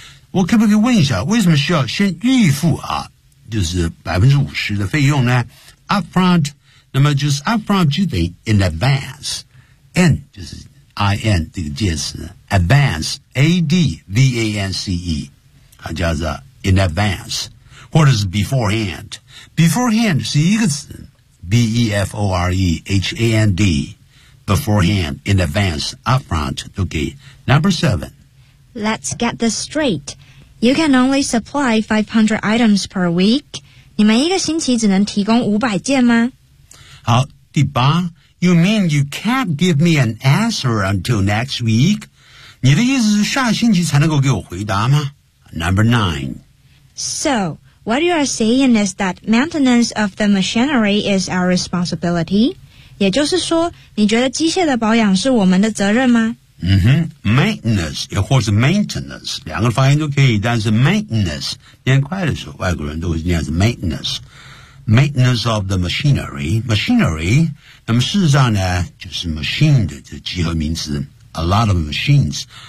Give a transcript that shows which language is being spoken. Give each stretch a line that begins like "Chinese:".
Chinese: 我可不可以问一下为什么需要先预付啊就是 50% 的费用呢 up front 那么就是 up front 就等于 in advance N 就是 IN 这个介词 advance A-D-V-A-N-C-E 它叫做 in advance 或者是 beforehand beforehand 是一个词B-E-F-O-R-E-H-A-N-D
English: Beforehand, in advance, upfront, okay. Number 7 Let's get this straight. You can only supply 500 items per week.
Chinese: 你们一个星期只能提供500件吗？好，第八
English: You mean you can't give me an answer until next week?
Chinese: 你的意思是下星期才能够给我回答吗？
English: Number 9 So,What you are saying is that maintenance of the machinery is our responsibility.
Chinese: 也就是说你觉得机械的保养是我们的责任吗 Maintenance, 也或是 maintenance, 两个发音都可以但是 maintenance, 念快的时候外国人都会念是 maintenance.
English: Maintenance of the machinery,
Chinese: machinery, 那么事实上呢就是 machine 的这集合名词
English: a lot of machines.